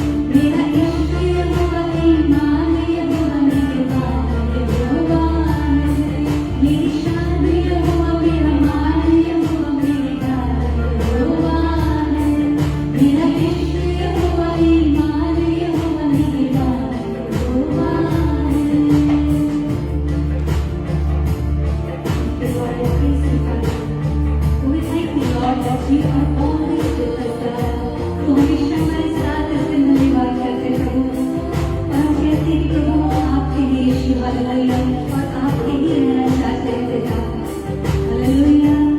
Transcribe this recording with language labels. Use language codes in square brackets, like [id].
[hi] मेरा इश्क यहोवा, ईमान यहोवा, निगहबान यहोवा है। मेरी शान यहोवा, मेरा मान यहोवा, मेरी ढाल यहोवा है। मेरा इश्क यहोवा, ईमान यहोवा, निगहबान यहोवा है। [en] Lord, I praise you, Father. We thank you, Lord, that you are always with us, God. [hi] तू हमेशा हमारे साथ इस दिन धन्यवाद करते प्रभु। और हम कहते हैं कि प्रभु आपके लिए यीशु हालेलुया, और आपके ही रहना चाहते हैं पिता। हालेलुया।